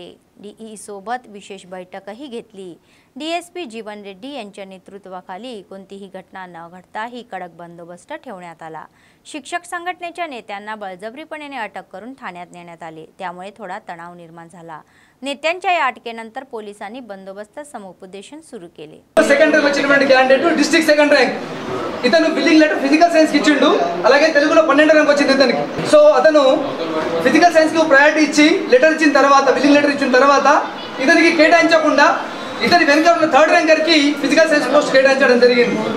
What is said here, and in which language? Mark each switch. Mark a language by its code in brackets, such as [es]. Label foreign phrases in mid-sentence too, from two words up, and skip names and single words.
[mr] DE सोबत विशेष बैठकही घेतली। DSP जीवन रेड्डी यांच्या नेतृत्वाखाली कोणतीही घटना न घडता ही कडक बंदोबस्त ठेवण्यात आला। शिक्षक संघटनेच्या नेत्यांना बळजबरीपणे अटक करून ठाण्यात नेण्यात आले, त्यामुळे थोडा तणाव निर्माण झाला। नेत्यांच्या या अटकेनंतर पोलिसांनी बंदोबस्त समुपदेशन सुरू केले। [te] సెకండరీ వచ్చినటువంటి [en] candidate district second rank [te] ఇతను [en] billing letter physical science [te] కి ఇచ్చిండు, అలాగే తెలుగులో 12వ ర్యాంక్ వచ్చింది ఇతనికి। సో అతను [en] physical science [te] కి ప్రయారిటీ ఇచ్చి లెటర్ ఇచ్చిన తర్వాత [en] billing letter [te] ఇచ్చిన తర్వాత ఇతనికి కేటాయించకుండా ఇతని వెనక ఉన్న 3rd ర్యాంకర్ కి [en] physical science post [te] కేటాయించడం జరిగింది।